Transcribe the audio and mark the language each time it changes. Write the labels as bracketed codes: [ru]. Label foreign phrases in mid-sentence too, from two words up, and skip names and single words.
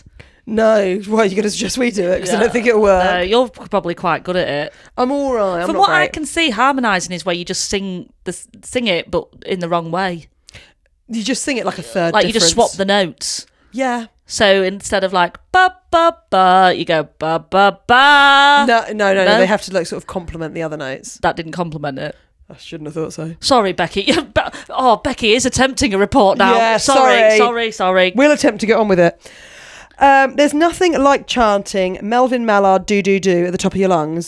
[en] No, why are you going to suggest we do it? Because I don't think it'll work. You're probably quite good at it. I'm all right. From what I can see, harmonising is where you just sing it, but in the wrong way. You just sing it like a third Like difference. you just swap the notes. Yeah. So instead of like ba ba ba, you go ba ba ba. No. They have to like sort of complement the other notes. That didn't compliment it. I shouldn't have thought so. Sorry, Becky. Becky is attempting a report now. Yeah, sorry. We'll attempt to get on with it. There's nothing like chanting Melvin Mallard do do do at the top of your lungs.